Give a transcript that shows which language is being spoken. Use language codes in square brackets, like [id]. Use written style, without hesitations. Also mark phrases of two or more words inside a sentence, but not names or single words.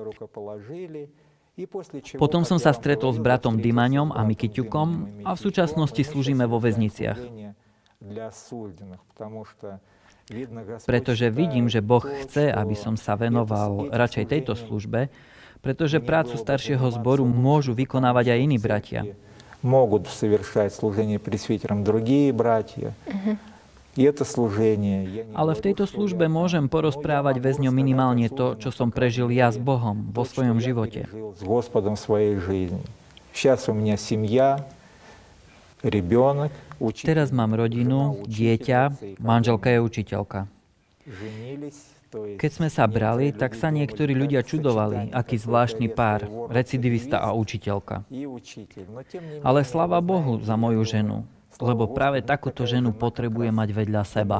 [sk] Potom som sa stretol s bratom Dimaňom a Mikyťukom a v súčasnosti slúžime vo väzniciach. Pretože vidím, že Boh chce, aby som sa venoval radšej tejto službe, pretože prácu staršieho zboru môžu vykonávať aj iní bratia. [ru] Могут совершать служение пресвитерам другие братья. И это служение... [sk] Ale v tejto službe môžem porozprávať väzňom minimálne to, čo som prežil ja s Bohom vo svojom živote. [ru] С Господом в своей жизни. Сейчас у меня семья, ребенок, учитель. [sk] Teraz mám rodinu, dieťa, manželka je učiteľka. Keď sme sa brali, tak sa niektorí ľudia čudovali, aký zvláštny pár, recidivista a učiteľka. Ale sláva Bohu za moju ženu, lebo práve takúto ženu potrebujem mať vedľa seba.